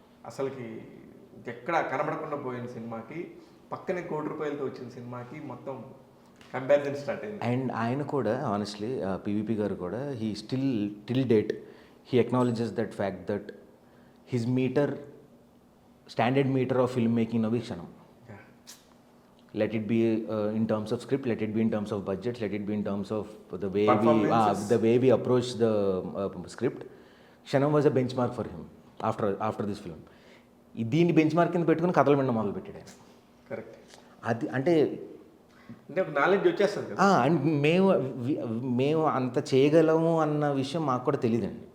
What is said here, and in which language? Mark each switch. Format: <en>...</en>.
<te>అసలుకి ఎక్కడ కనబడకుండా పోయిన సినిమాకి పక్కనే ₹1 కోటి వచ్చిన సినిమాకి మొత్తం కంపారిజన్ స్టార్ట్ అయింది.</te> <en>and</en> <te>ఆయన కూడా</te> <en>Honestly PVP garu కూడా he still till date he acknowledges that fact that his metre standard metre of film making నవి Kshanam. Let it be in terms of script, let it be in terms of budget, let it be in terms of the way we approach the script. Kshanam was a benchmark for him after this film.</en> <te>దీన్ని bench mark కింద పెట్టుకుని కథలు వినడం మొదలు పెట్టాడు ఆయన. Correct. అది అంటే ఒక నాలెడ్జ్ వచ్చేస్తుంది కదా. అండ్ మేము అంత చేయగలము అన్న విషయం మాకు కూడా తెలియదండి.</te>